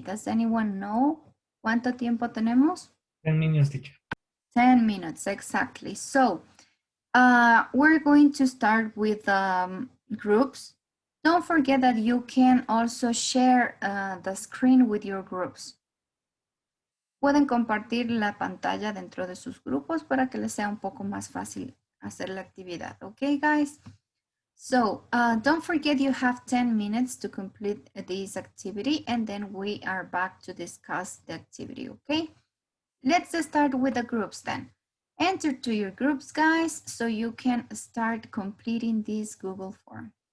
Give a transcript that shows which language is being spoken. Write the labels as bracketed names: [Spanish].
[English] Does anyone know? [Spanish] ¿Cuánto tiempo tenemos? [English] 10 minutes, teacher. 10 minutes, exactly. So we're going to start with groups. Don't forget that you can also share the screen with your groups. [Spanish] Pueden compartir la pantalla dentro de sus grupos para que les sea un poco más fácil hacer la actividad. [English] Okay, guys? So don't forget you have 10 minutes to complete this activity and then we are back to discuss the activity, okay? Let's start with the groups then. Enter to your groups, guys, so you can start completing this Google form.